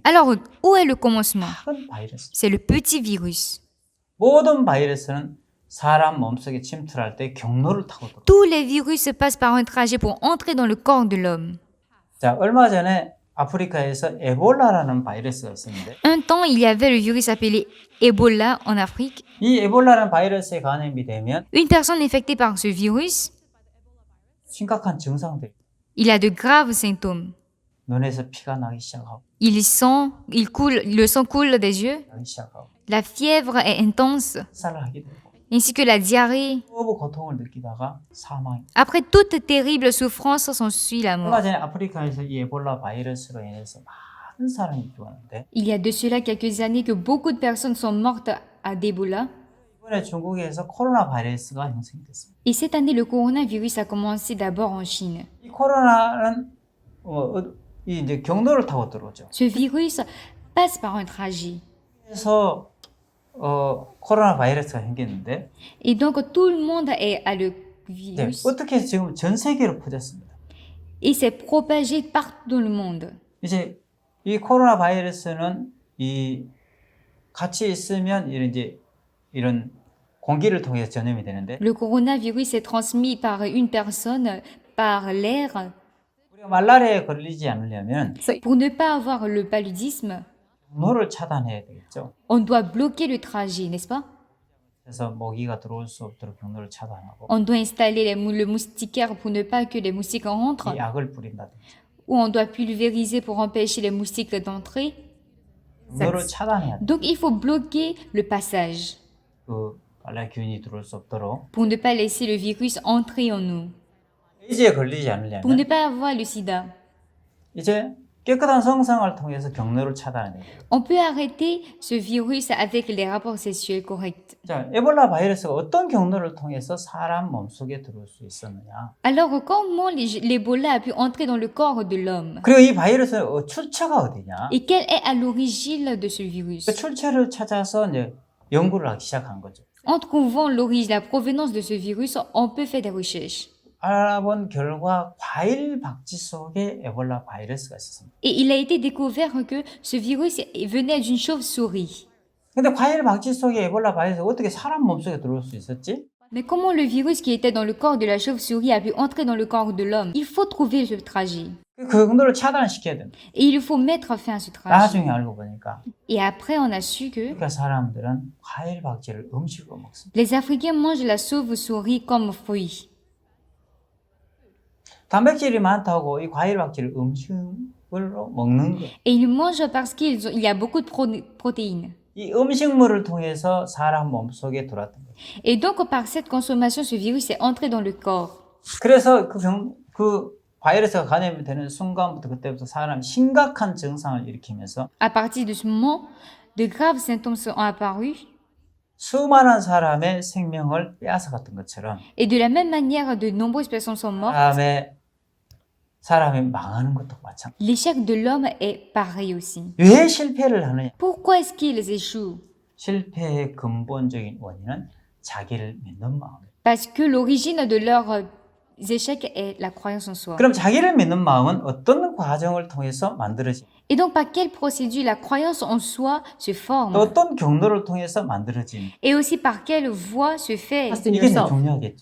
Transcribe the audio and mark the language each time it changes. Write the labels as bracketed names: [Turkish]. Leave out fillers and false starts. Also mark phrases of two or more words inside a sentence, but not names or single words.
[French] Alors, où est le commencement? [Korean] 작은 바이러스. [French] C'est le petit virus. [Korean] 모든 바이러스는 사람 몸속에 침투할 때 경로를 타고 들어옵니다. [French] Tous les virus passent par un trajet pour entrer dans le corps de l'homme. [Korean] 자, 얼마 전에 아프리카에서 에볼라라는 바이러스가 있었는데 [French] Un temps, il y avait le virus appelé Ebola en Afrique. [Korean] 이 에볼라라는 바이러스에 감염이 되면 [French] Une personne infectée par ce virus, [Korean] 심각한 증상들이 [French] il a de graves symptômes. [Korean] 눈에서 피가 나기 시작하고 [French] Le sang coule des yeux, [Korean] 나기 시작하고 [French] la fièvre est intense, [Korean] 살을 하게 되고 [French] ainsi que la diarrhée. [Korean] 너무 고통을 느끼다가 사망. [French] Après toute terrible souffrance, s'ensuit la [Korean] 얼마 [French] mort. [Korean] 전에 아프리카에서 이 에볼라 바이러스로 인해서 많은 사람이 죽었는데 [French] Il y a de cela quelques années que beaucoup de personnes sont mortes à d'Ebola. [Korean] 이번에 중국에서 코로나 바이러스가 형성이 됐습니다. [French] Et cette année, le coronavirus a commencé d'abord en Chine. [Korean] 이 코로나는 이 이제 경로를 타고 들어오죠. [French] Ce virus passe par un trajet. [Korean] 그래서 코로나 바이러스가 생겼는데 [French] Et donc, tout le monde a le [Korean] 네, [French] virus. [Korean] 어떻게 해서 지금 전 세계로 퍼졌습니다. [French] Et c'est propagé partout dans le monde. [Korean] 이제 이 코로나 바이러스는 이 같이 있으면 이런 공기를 통해서 전염이 되는데 [French] Le coronavirus est transmis par une personne, par l'air. [Korean] 우리가 말라리아에 걸리지 않으려면 [French] Pour ne pas avoir le paludisme, [Korean] 경로를 차단해야 되겠죠. [French] on doit bloquer le trajet, n'est-ce pas? [Korean] 그래서 모기가 들어올 수 없도록 경로를 차단하고 [French] On doit installer le moustiquaire pour ne pas que les moustiques rentrent. [Korean] 이 약을 뿌린다든지 [French] Ou on doit pulvériser pour empêcher les moustiques d'entrer. [Korean] 경로를 차단해야 돼. [French] Donc, il faut bloquer le passage [Korean] 그 말라균이 들어올 수 없도록 [French] pour ne pas laisser le virus entrer en nous. [Korean] 에이즈에 걸리지 [French] Pour [Korean] 않으려면 [French] ne pas avoir le sida. [Korean] 이제 깨끗한 성상을 통해서 경로를 차단해야 돼요. [French] On peut arrêter ce virus avec les rapports sexuels corrects. [Korean] 자, 에볼라 바이러스가 어떤 경로를 통해서 사람 몸속에 들어올 수 있었느냐? [French] Alors, comment l'Ebola a pu entrer dans le corps de l'homme? [Korean] 그리고 이 바이러스의 출처가 어디냐? [French] Et quelle est à l'origine de ce virus? [Korean] 그 출처를 찾아서 이제 연구를 하기 시작한 거죠. [French] En trouvant l'origine, la provenance de ce virus, on peut faire des recherches. [Korean] 알아본 결과 과일 박쥐 속에 에볼라 바이러스가 있었습니다. [French] Et il a été découvert que ce virus venait d'une chauve-souris. [Korean] 근데 과일 박쥐 속에 에볼라 바이러스가 어떻게 사람 몸속에 들어올 수 있었지? [French] Mais comment le virus qui était dans le corps de la chauve-souris a pu entrer dans le corps de l'homme? Il faut trouver ce trajet. [Korean] 그 경로를 차단시켜야 된다. [French] Et il faut mettre fin à ce trajet. [Korean] 나중에 알고 보니까 [French] Et après, on a su que [Korean] 아프리카 사람들은 과일 박쥐를 음식으로 먹습니다. [French] les Africains mangent la chauve-souris comme fruit. [Korean] 단백질이 많다고 이 과일 박쥐를 음식으로 먹는 거예요. [French] Et ils mangent parce qu'il y a beaucoup de protéines. [Korean] 이 음식물을 통해서 사람 몸속에 들어왔던 거예요. [French] Et donc, par cette consommation, ce virus est entré dans le corps. [Korean] 그래서 그 바이러스가 감염이 되는 순간부터 그때부터 사람이 심각한 증상을 일으키면서 [French] À partir de ce moment, de graves symptômes sont apparus. [Korean] 수많은 사람의 생명을 빼앗아갔던 것처럼 [French] Et de la même manière, de nombreuses personnes sont mortes. [Korean] 사람이 망하는 것도 마찬가지. [French] L'échec de l'homme est pareil aussi. [Korean] 왜 실패를 하느냐? [French] Pourquoi est-ce qu'ils échouent? [Korean] 실패의 근본적인 원인은 자기를 믿는 마음이에요. [French] Parce que l'origine de leurs échecs est la croyance en soi. [Korean] 그럼 자기를 믿는 마음은 어떤 과정을 통해서 만들어지? [French] Et donc, par quelle procédure la croyance en soi se [Korean] 또 [French] forme? [Korean] 어떤 경로를 통해서 만들어지? [French] Et aussi par quelle voie se fait? [Korean] 이게 이제 중요하겠죠.